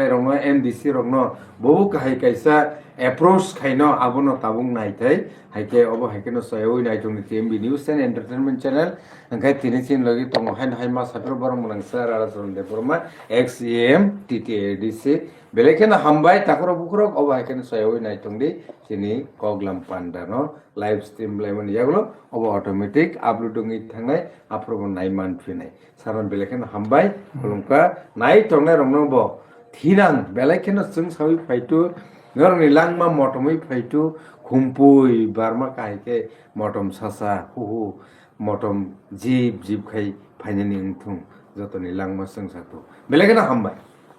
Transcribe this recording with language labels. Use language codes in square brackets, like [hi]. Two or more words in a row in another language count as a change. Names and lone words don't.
[trp] rok no, MDC rok no, bobu kahai kaisa approach kaino abono tabung nai thai haike obo haike no soyoi nai tong TMB News and Entertainment Channel angkai tinisin logi tongo hai ma sapro barong mulang sar ara son de porma XAM TTADC belekena hambai takoro bukrok obo haike no soyoi nai tong di sini koglam panda no [en] live stream [trp] lemon yagulo obo [en] automatic uploading [trp] it thangai aprobo nai man phinai saran belekena hambai kulumka nai tongnai rongno bo Thinang belai kena sung sawi faitu ngarang ni langma motomai faitu khumpui barma kai ke motom sasa hu motom jib jib khai fainani ungthung joto ni langma sung sato belai kena hambai